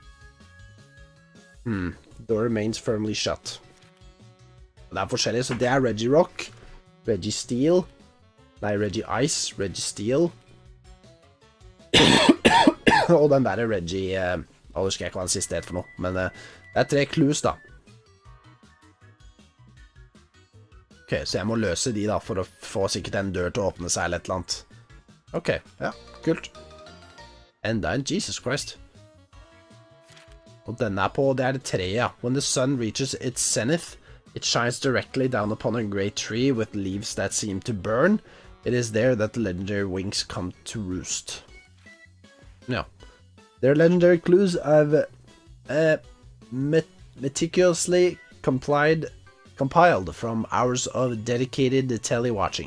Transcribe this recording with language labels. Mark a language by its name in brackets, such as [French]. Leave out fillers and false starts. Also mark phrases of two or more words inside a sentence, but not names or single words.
[English] Door remains firmly shut. [Norwegian] Det er forskjellig, så det er Regirock, Registeel, nei, Regice, Registeel, og den der Regi, jeg husker ikke hva den siste het for noe, men det er 3 clues da. Ok, så jeg må løse de da, for å få sikkert en dør til å åpne seg eller et eller annet. Ok, ja, kult. Enda en, Jesus Christ. Og denne er på, det er det 3, ja. [English] When the sun reaches its zenith, it shines directly down upon a great tree with leaves that seem to burn. It is there that the legendary wings come to roost. Yeah. Their legendary clues I've meticulously compiled from hours of dedicated tele-watching.